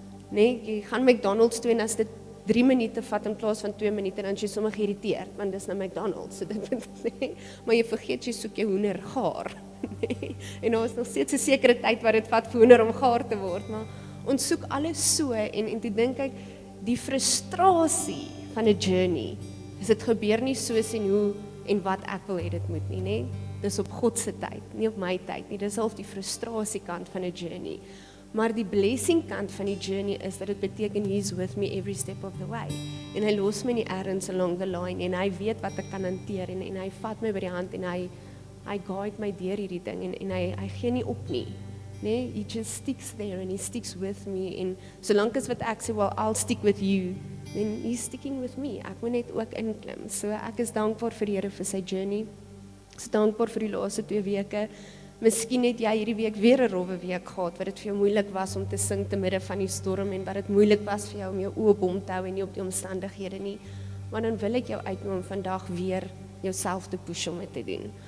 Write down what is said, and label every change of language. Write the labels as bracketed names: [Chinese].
[Afrikaans] Nee, jy gaan McDonald's toe en as dit 3 minute vat in plaas van 2 minute, dan is jy sommer geïrriteerd, want dis nou McDonald's, so dit nee, maar jy vergeet jy soek jou hoender gaar, nee, en daar is nog steeds 'n sekere tyd wat dit vat vir hoender om gaar te word, maar ons soek alles so, en toe dink ek, die frustrasie van 'n journey, is dit gebeur nie soos en hoe en wat ek wil hê dit moet nie, nee, dis op God se tyd, nie op my tyd nie, dis half die frustrasie kant van 'n journey. Maar die blessing kant van die journey is dat dit beteken [English] He's with me every step of the way. [Afrikaans] En hy los my nie ergens [English] along the line [Afrikaans] en hy weet wat ek kan hanteer en hy vat my by die hand en hy guide my deur hierdie ding en hy gee nie op nie. [English] Nee, he just sticks there and he sticks with me [Afrikaans] en solank as wat ek sê, [English] well, I'll stick with you, then he's sticking with me. [Afrikaans] Ek moet net ook inklim. So ek is dankbaar vir die Here vir sy journey. Ek is dankbaar vir die laaste 2 weke. Miskien het jy hierdie week weer 'n rowwe week gehad, wat dit vir jou moeilik was om te sing te midde van die storm en wat dit moeilik was vir jou om jou oë op hom te hou en nie op die omstandighede nie. Maar dan wil ek jou uitnooi om vandag weer jouself te push om dit te doen.